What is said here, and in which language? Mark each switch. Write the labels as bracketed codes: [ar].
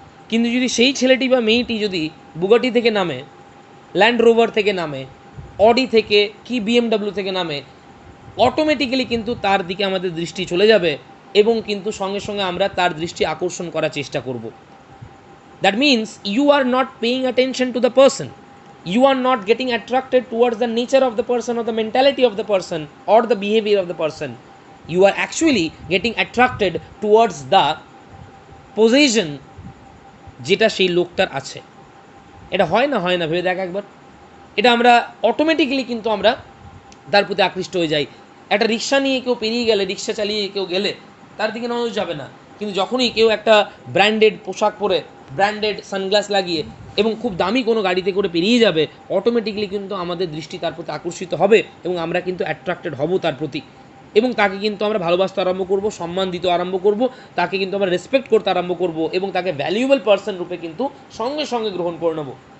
[bn] কিন্তু যদি সেই ছেলেটি বা মেয়েটি যদি বুগাটি থেকে নামে, ল্যান্ড রোভার থেকে নামে, অডি থেকে কি বিএমডাব্লিউ থেকে নামে, অটোমেটিক্যালি কিন্তু তার দিকে আমাদের দৃষ্টি চলে যাবে এবং কিন্তু সঙ্গে সঙ্গে আমরা তার দৃষ্টি আকর্ষণ করার চেষ্টা করব। [en] That means you are not paying attention to the person, you are not getting attracted towards the nature of the person or the mentality of the person or the behavior of the person. You are actually getting attracted towards the possession [bn] যেটা সেই লোকটার আছে। এটা হয় না ভেবে দেখ একবার। এটা আমরা অটোমেটিক্যালি কিন্তু আমরা তার প্রতি আকৃষ্ট হয়ে যাই। একটা রিক্সা নিয়ে কেউ পেরিয়ে গেলে, রিক্সা চালিয়ে কেউ গেলে তার দিকে নজর যাবে না, কিন্তু যখনই কেউ একটা ব্র্যান্ডেড পোশাক পরে, ব্র্যান্ডেড সানগ্লাস লাগিয়ে এবং খুব দামি কোনো গাড়িতে করে পেরিয়ে যাবে, অটোমেটিক্যালি কিন্তু আমাদের দৃষ্টি তার প্রতি আকর্ষিত হবে এবং আমরা কিন্তু অ্যাট্রাক্টেড হব তার প্রতি, এবং তাকে কিন্তু আমরা ভালোবাসতে আরম্ভ করব, সম্মান দিতে আরম্ভ করব, তাকে কিন্তু আমরা রেসপেক্ট করতে আরম্ভ করব এবং তাকে ভ্যালুয়েবল পার্সন রূপে কিন্তু সঙ্গে সঙ্গে গ্রহণ করে নেব।